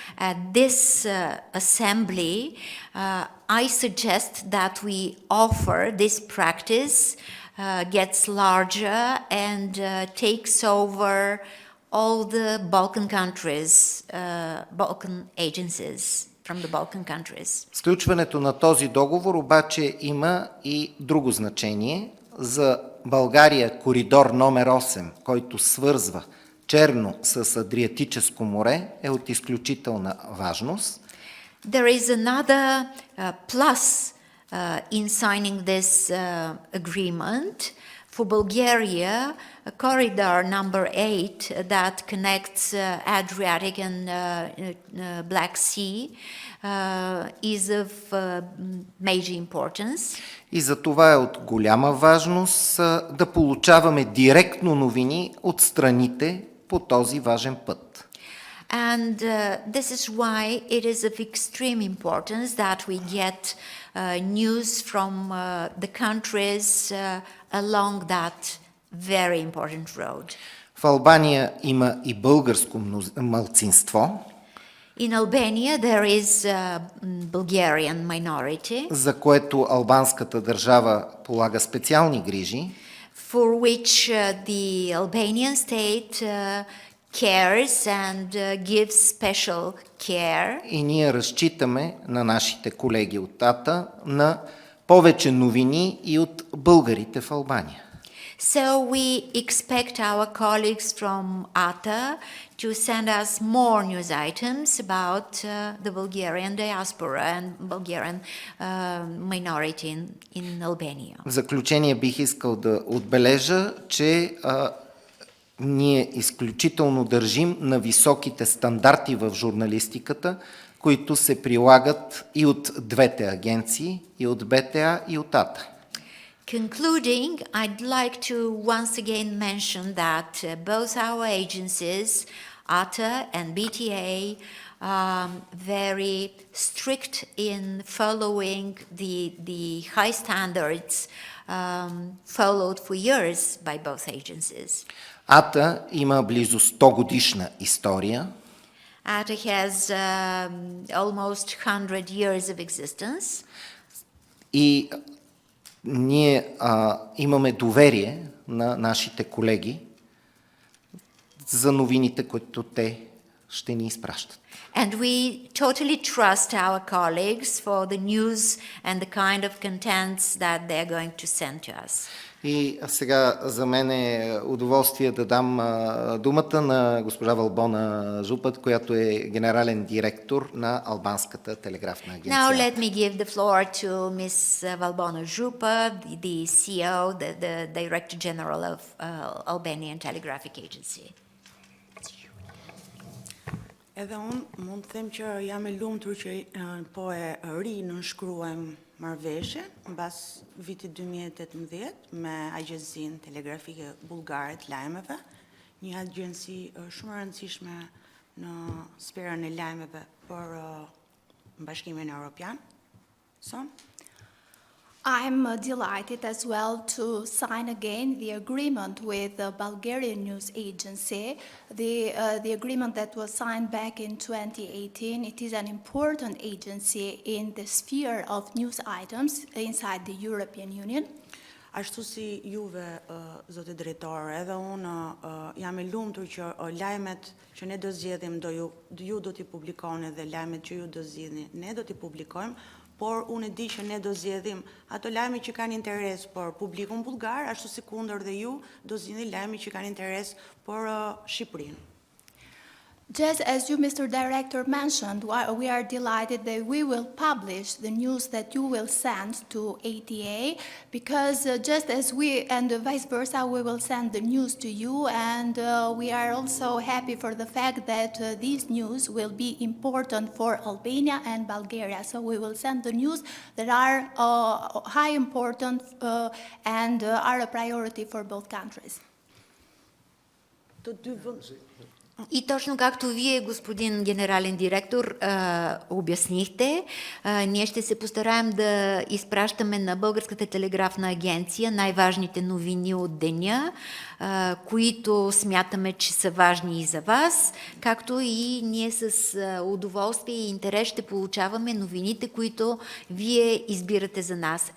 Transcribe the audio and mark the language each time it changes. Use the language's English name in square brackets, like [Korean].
[English] At this assembly, I suggest that we offer this practice gets larger and takes over all the Balkan countries, Balkan agencies from the Balkan countries. [Bulgarian] Сключването на този договор обаче има и друго значение. За България коридор номер 8, който свързва Черно с Адриатическо море, е от изключителна важност. [English] There is another plus in signing this agreement. For Bulgaria, corridor number 8 that connects Adriatic and Black Sea is of major importance. [Bulgarian] И за това е от голяма важност да получаваме директно новини от страните по този важен път. [English] And this is why it is of extreme importance that we get news from the countries along that very important road. [Bulgarian] В Албания има и българско малцинство, [English] In Albania there is a Bulgarian minority, [Bulgarian] за което албанската държава полага специални грижи, [English] for which the Albanian state cares and gives special care. [Bulgarian] и ние разчитаме на нашите колеги от АТА на повече новини и от българите в Албания. [English] So we expect our colleagues from ATA to send us more news items about the Bulgarian diaspora and Bulgarian minority in Albania. [Bulgarian] В заключение бих искал да отбележа, че ние изключително държим на високите стандарти в журналистиката, които се прилагат и от двете агенции, и от БТА, и от АТА. [English] Concluding, I'd like to once again mention that both our agencies, ATA and BTA, are very strict in following the high standards followed for years by both agencies. [Bulgarian] АТА има близо 100 годишна история. [English] ATA has almost 100 years of existence. [Bulgarian] И ние имаме доверие на нашите колеги за новините, които те ще ни изпращат. [English] And we totally trust our colleagues for the news and the kind of contents that they're going to send to us. [Bulgarian] И сега за мен е удоволствие да дам думата на госпожа Валбона Жупа, която е генерален директор на Албанската телеграфна агенция. [English] Now let me give the floor to Ms. Валбона Жупа, the CEO, the Director General of Albanian Telegraphic Agency. [Albanian] Edhe unë mund të them që jam e lumtur që po e rinënshkruajmë marrëveshje mbas vitit 2018 me Agjencinë Telegrafike Bullgare të Lajmeve, një agjenci shumë e rëndësishme në sferën e lajmeve për Bashkimin Evropian. [English] I'm delighted as well to sign again the agreement with the Bulgarian News Agency, the agreement that was signed back in 2018. It is an important agency in the sphere of news items inside the European Union. [Albanian] Ashtu si juve, zotë drejtore, edhe unë jam e lumtur që lajmet që ne do zgjedhim ju do t'i publikoni dhe lajmet që ju do zgjidhni ne do t'i publikojmë, por unë e di që ne do zgjedhim ato lajme që kanë interes për publikun bullgar, ashtu si kundër dhe ju do zgjidhni lajme që kanë interes për Shqipërinë. [English] Just as you, Mr. Director, mentioned, we are delighted that we will publish the news that you will send to ATA, because just as we, and vice versa, we will send the news to you, and we are also happy for the fact that these news will be important for Albania and Bulgaria. So we will send the news that are high important and are a priority for both countries. [Bulgarian] И точно както вие, господин генерален директор, обяснихте, ние ще се постараем да изпращаме на Българската телеграфна агенция най-важните новини от деня, които смятаме, че са важни и за вас, както и ние с удоволствие и интерес ще получаваме новините, които вие избирате за нас.